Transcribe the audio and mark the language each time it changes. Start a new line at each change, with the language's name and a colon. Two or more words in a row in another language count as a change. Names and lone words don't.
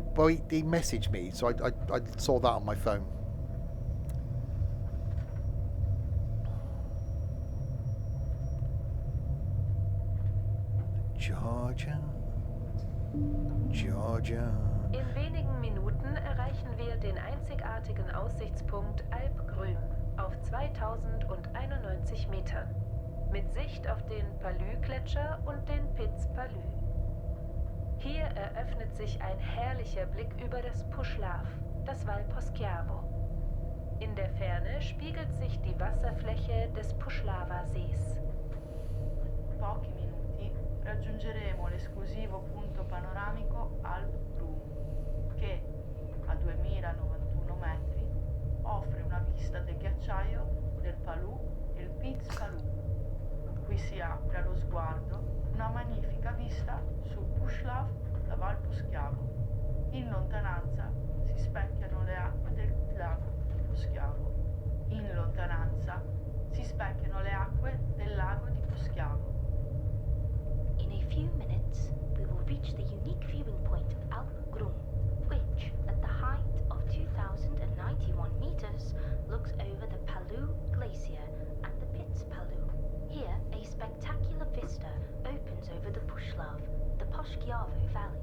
English: Well, he messaged me, so I saw that on my phone. Georgia, Georgia.
German: In wenigen Minuten erreichen wir den einzigartigen Aussichtspunkt Alp Grüm auf 2091 Metern. Mit Sicht auf den Palü-Gletscher und den Piz Palü. Hier eröffnet sich ein herrlicher Blick über das Puszlaw, das Val Poschiavo. In der Ferne spiegelt sich die Wasserfläche des Puszlawa-Sees.
Italian: Pochi minuti raggiungeremo l'esclusivo punto panoramico Alp Grüm, che a 2091 metri offre una vista del ghiacciaio del Palù e il Piz Palù. Qui si apre allo sguardo una magnifica vista sul Puszlaw da Val Poschiavo. In lontananza si specchiano le acque del lago di Poschiavo. In lontananza si specchiano le acque del lago di Poschiavo.
English: In a few minutes, we will reach the unique viewing point of Alp Grüm, which, at the height of 2,091 meters, looks over the Palü Glacier and the Piz Palü. Here, a spectacular vista opens over the Puszlaw, the Poschiavo Valley.